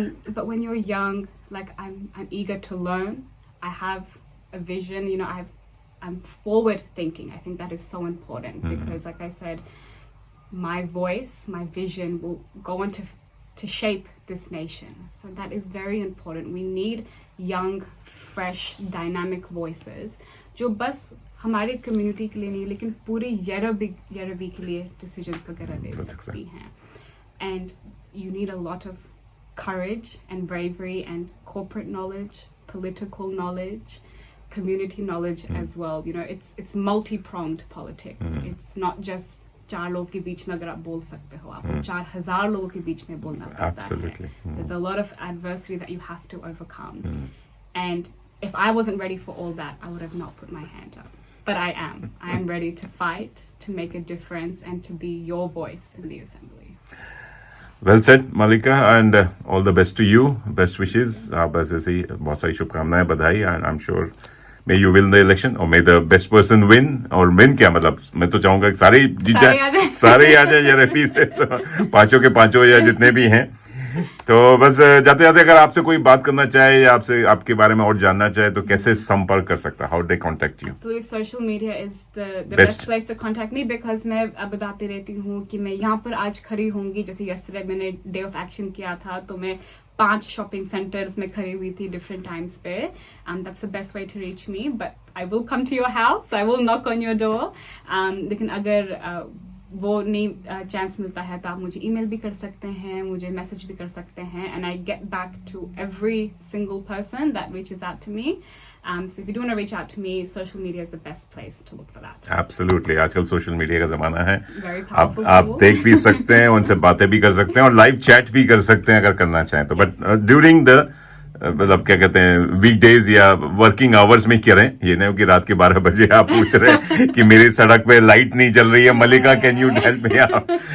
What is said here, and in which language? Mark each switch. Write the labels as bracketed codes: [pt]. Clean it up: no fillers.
[en] But when you're young, like I'm eager to learn. I have a vision, I'm forward thinking. I think that is so important because, like I said, my voice, my vision will go on to shape this nation. So that is very important. We need young, fresh, dynamic voices [hi] जो बस हमारे community के लिए नहीं, लेकिन पूरे येरेबी के लिए डिसीजंस वगैरह ले सकती हैं. [en] And you need a lot of courage and bravery and corporate knowledge, political knowledge, community knowledge as well. It's multi-pronged politics. It's not just [hi] 4 लोगों के बीच में अगर आप बोल सकते हो, आपको 4,000 लोगों के बीच में बोलना पड़ता है. [en] There's a lot of adversity that you have to overcome. And if I wasn't ready for all that, I would have not put my hand up. but I am ready to fight, to make a difference, and to be your voice in the assembly. Well said Malika and all the best to you, best wishes. [hi] आप बस ऐसे ही बहुत सारी शुभकामनाएं, बधाई, [en] and I am sure may you win the election [hi] और मे the best person win. और विन क्या मतलब, मैं तो चाहूंगा कि सारे जीत जाए, सारे ही आ जाए जेआरएफपी से, तो पांचों के पांचों या जितने भी हैं। तो बस जाते जाते अगर आपसे कोई बात करना चाहे या आपसे आपके बारे में और जानना चाहे तो कैसे संपर्क कर सकता है? [en] How they contact you? So social media is the best place to contact me because [hi] मैं अब बताती रहती हूँ कि मैं यहाँ पर आज खड़ी होंगी। जैसे yesterday मैंने डे ऑफ एक्शन किया था तो मैं 5 शॉपिंग सेंटर्स में खड़ी हुई थी डिफरेंट टाइम्स पे, [en] and that's the best way to reach me. But I will come to your house, I will knock on your door. [hi] लेकिन अगर वो नहीं चांस मिलता है तो आप मुझे ईमेल भी कर सकते हैं, मुझे मैसेज भी कर सकते हैं, [en] and I get back to every single person that reaches out to me. So if you do want to reach out to me, social media is the best place to look for that. Absolutely, [hi] आजकल social media का जमाना है। [en] Very powerful [hi] आप [en] tool. [hi] देख भी सकते हैं, उनसे बातें भी कर सकते हैं और लाइव चैट भी कर सकते हैं अगर करना चाहें तो। [en] but during the [hi] मतलब क्या कहते हैं वीकडेज या वर्किंग आवर्स में करें, ये नहीं हो कि रात के 12 बजे आप पूछ रहे हैं कि मेरी सड़क पे लाइट नहीं चल रही है, मलिका [en] Can you help me out.